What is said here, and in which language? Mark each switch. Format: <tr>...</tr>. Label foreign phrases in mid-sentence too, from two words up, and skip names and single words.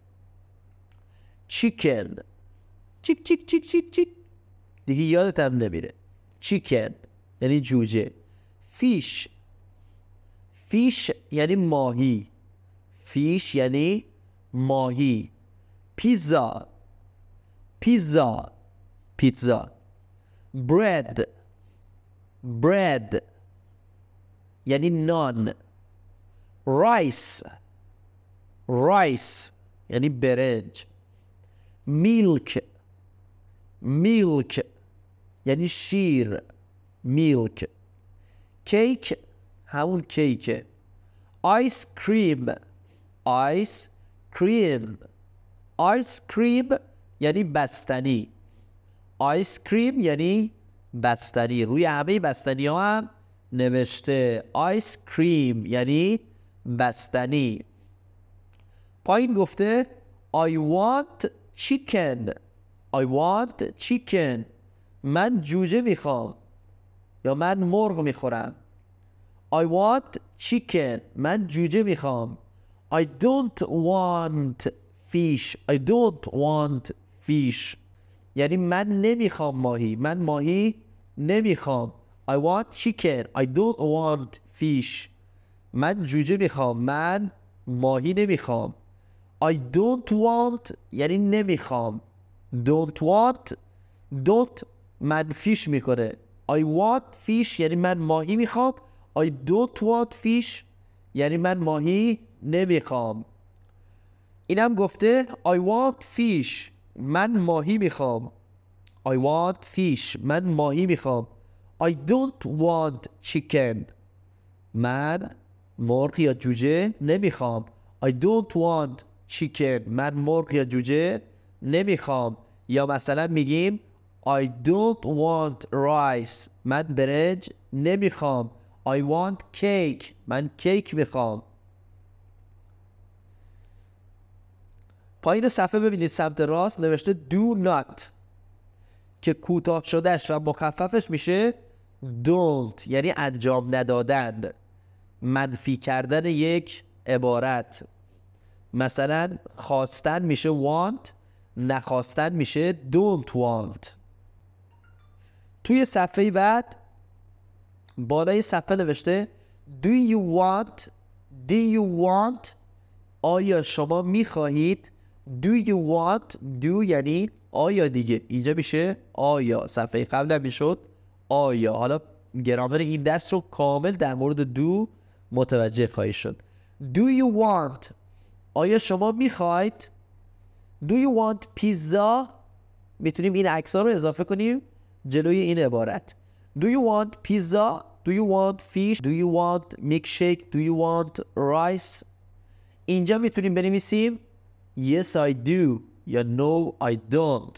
<fa>chicken چیک چیک چیک چیک چیک دیگه یادت هم نمیره. chicken یعنی جوجه.</fa> <en>fish fish</en> <fa>یعنی ماهی. fish یعنی ماهی. پیزا پیزا پیتزا.</fa> <en>bread bread</en> <fa>یعنی نان.</fa> <en>rice rice</en> <fa>یعنی برنج.</fa> <en>milk milk</en> <fa>یعنی شیر.</fa> <en>milk. cake</en> <fa>همون کیکه.</fa> <en>ice cream ice cream ice cream</en> <fa>یعنی بستنی.</fa> <en>ice cream</en> <fa>یعنی بستنی. روی همه بستنی ها هم نوشته</fa> <en>ice cream</en> <fa>یعنی بستنی. پایین گفته</fa> <en>I want chicken. I want chicken.</en> <fa>من جوجه میخوام یا من مرغ میخورم.</fa> <en>I want chicken.</en> <fa>من جوجه میخوام.</fa> <en>I don't want fish. I don't want fish.</en> <fa>یعنی من نمیخوام ماهی. من ماهی نمیخوام.</fa> <en>I want chicken. I don't want fish.</en> <fa>من جوجه میخوام. من ماهی نمیخوام.</fa> <en>I don't want</en> <fa>یعنی نمیخوام.</fa> <en>don't want don't</en> <fa>منفیش میکنه.</fa> <en>I want fish</en> <fa>یعنی من ماهی میخوام.</fa> <en>I don't want fish</en> <fa>یعنی من ماهی نمیخوام. اینم گفته</fa> <en>I want fish.</en> <fa>من ماهی میخوام.</fa> <en>I want fish.</en> <fa>من ماهی میخوام.</fa> <en>I don't want chicken.</en> <fa>من مرغ یا جوجه نمیخوام.</fa> <en>I don't want chicken.</en> <fa>من مرغ یا جوجه نمیخوام. یا مثلا میگیم</fa> <en>I don't want rice.</en> <fa>من برنج نمیخوام.</fa> <en>I want cake.</en> <fa>من کیک میخوام. پایین صفحه ببینید سمت راست نوشته</fa> <en>do not</en> <fa>که کوتاه شدهش و مخففش میشه don't یعنی انجام ندادن. منفی کردن یک عبارت. مثلا خواستن میشه want. نخواستن میشه</fa> <en>don't want.</en> <fa>توی صفحه بعد بالای صفحه نوشته</fa> <en>do you want. do you want</en> <fa>آیا شما میخواهید.</fa> <en>do you want do</en> <fa>یعنی آیا دیگه. اینجا میشه آیا. صفحه قبل هم میشد آیا. حالا گرامر این درس رو کامل در مورد do متوجه خواهید شد.</fa> <en>do you want</en> <fa>آیا شما میخواید.</fa> <en>do you want pizza</en> <fa>میتونیم این عکس ها رو اضافه کنیم جلوی این عبارت.</fa> <en>do you want pizza. do you want fish. do you want milkshake. do you want rice.</en> <fa>اینجا میتونیم بنویسیم</fa> <en>yes I do</en> <fa>یا</fa> <en>no I don't.</en>